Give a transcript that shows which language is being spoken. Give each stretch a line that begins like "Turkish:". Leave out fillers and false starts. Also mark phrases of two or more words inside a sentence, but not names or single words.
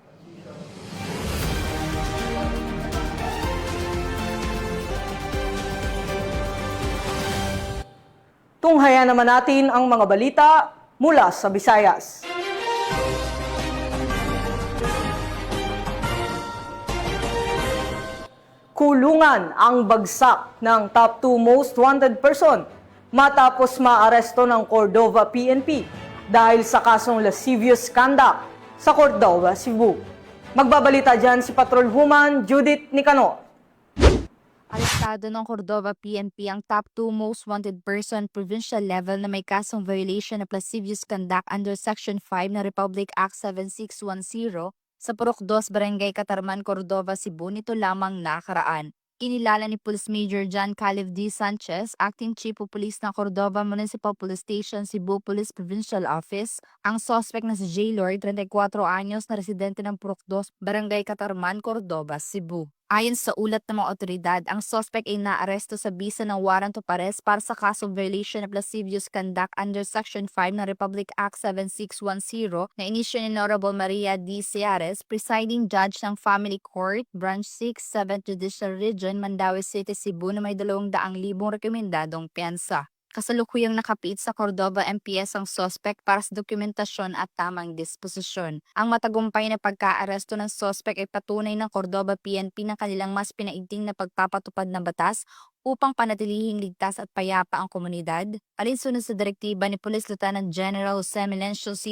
Filipino: Tunghayan naman natin ang mga balita mula sa Visayas. Kulungan ang bagsak ng
English: top 2 most wanted person
Filipino: matapos maaresto ng Cordova PNP dahil sa kasong
English: lascivious conduct
Filipino: sa Cordova, Cebu. Magbabalita dyan si Patrolwoman Judith Nicanor. Arestado ng Cordova PNP ang
English: top 2 most wanted person provincial level
Filipino: na may kasong
English: violation of lascivious conduct under Section 5
Filipino: ng Republic Act 7610 sa Purok 2, Barangay Catarman, Cordova, Cebu nito lamang nakaraan. Kinilala ni Police Major John Caleb D. Sanchez,
English: Acting Chief of Police
Filipino: ng Cordova Municipal Police Station, Cebu Police Provincial Office, ang suspect na si J. Lord, 34 anyos na residente ng Purok 2, Barangay Catarman, Cordova, Cebu. Ayon sa ulat ng mga otoridad, ang suspect ay naaresto sa bisa ng
English: warrant of arrest
Filipino: para sa kasong
English: violation of lascivious conduct under Section 5
Filipino: ng Republic Act 7610 na inisyo ni Honorable Maria D. Ciares,
English: presiding judge
Filipino: ng Family Court, Branch 6, 7th Judicial Region, Mandaue City, Cebu na may 200,000 rekomendadong piyansa. Kasalukuyang nakapit sa Cordova MPS ang suspect para sa dokumentasyon at tamang disposisyon. Ang matagumpay na pagkaaresto ng suspect ay patunay ng Cordova PNP ng kanilang mas pinaigting na pagpapatupad ng batas upang panatilihing ligtas at payapa ang komunidad, alinsunod sa direktiba ni Police Lieutenant General Jose Melencio C.